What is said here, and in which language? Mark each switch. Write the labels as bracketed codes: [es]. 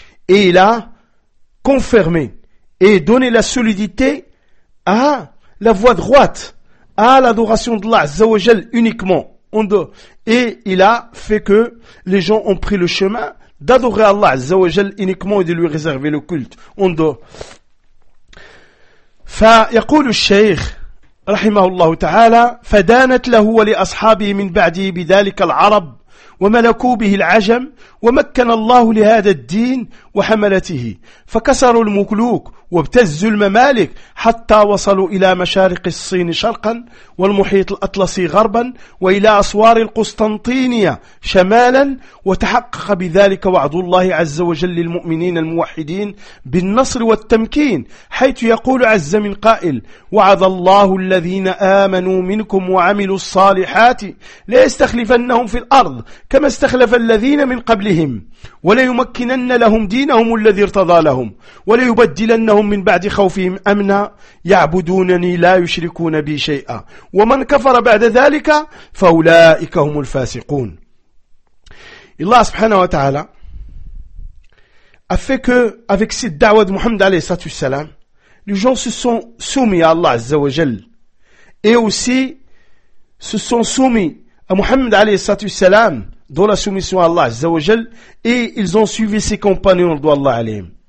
[fr] Et il a confirmé et donné la solidité à la voie droite, à l'adoration d'Allah, Azza wa Jal, uniquement. Et il a fait que les gens ont pris le chemin d'adorer Allah, Azza wa Jal, uniquement et de lui réserver le culte. [ar] Fa yaqulu al-shaykh رحمه الله تعالى فدانت له ولأصحابه من بعده بذلك العرب وملكوا به العجم ومكن الله لهذا الدين وحملته فكسروا الملوك وابتزوا الممالك حتى وصلوا إلى مشارق الصين شرقا والمحيط الأطلسي غربا وإلى أسوار القسطنطينية شمالا وتحقق بذلك وعد الله عز وجل للمؤمنين الموحدين بالنصر والتمكين حيث يقول عز من قائل وعد الله الذين آمنوا منكم وعملوا الصالحات ليستخلفنهم في الأرض كما استخلف الذين من قبلهم وليمكنن لهم دينهم الذي ارتضى لهم وليبدلنهم من بعد خوفهم أمنا يعبدونني لا يشركون بي شيئا ومن كفر بعد ذلك فأولئك هم الفاسقون. الله سبحانه وتعالى [fr] a fait que avec cette da'wa de Muhammad alayhi salatu wasalam les gens se sont soumis à Allah azza wa jal et aussi se sont soumis à Muhammad alayhi salatu wasalam dans la soumission à Allah azza wa jal et ils ont suivi ses compagnons de Allah alayhim.